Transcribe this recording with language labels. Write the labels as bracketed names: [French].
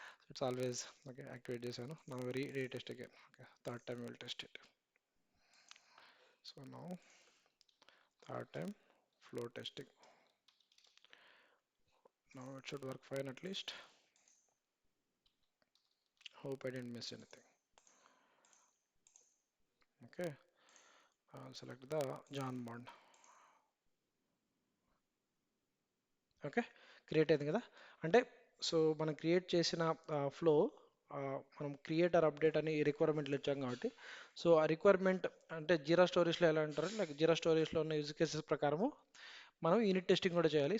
[English] it's always okay, [Telugu] activate చేశాను. [English] Now retest again. Okay, third time will test it. So now third time flow testing. Now it should work fine at least. Hope I didn't miss anything. Okay, I'll select the John Bond. [Telugu] Okay, create అయింది కదా. అంటే మనం create చేసిన flow, మనం creator update అని రిక్వైర్మెంట్లు ఇచ్చాం కాబట్టి, ఆ రిక్వైర్మెంట్ అంటే జీరా స్టోరీస్లో ఎలా అంటారు, లైక్ జీరా స్టోరీస్లో ఉన్న యూజ్ కేసెస్ ప్రకారము మనం యూనిట్ టెస్టింగ్ కూడా చేయాలి.